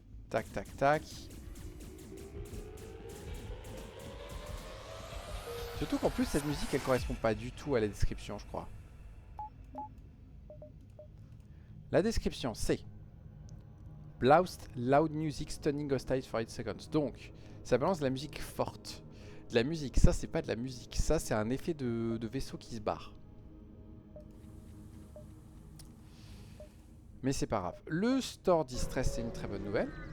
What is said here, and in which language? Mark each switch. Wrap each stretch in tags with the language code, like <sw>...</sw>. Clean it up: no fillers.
<fr>Tac, tac, tac. Surtout qu'en plus cette musique elle correspond pas du tout à la description, je crois. La description c'est</fr> <en>Blast loud music stunning hostile for 8 seconds.</en> <fr>Donc, ça balance de la musique forte. De la musique, ça c'est pas de la musique. Ça c'est un effet de vaisseau qui se barre. Mais c'est pas grave. Le store distress, c'est une très bonne nouvelle.</fr>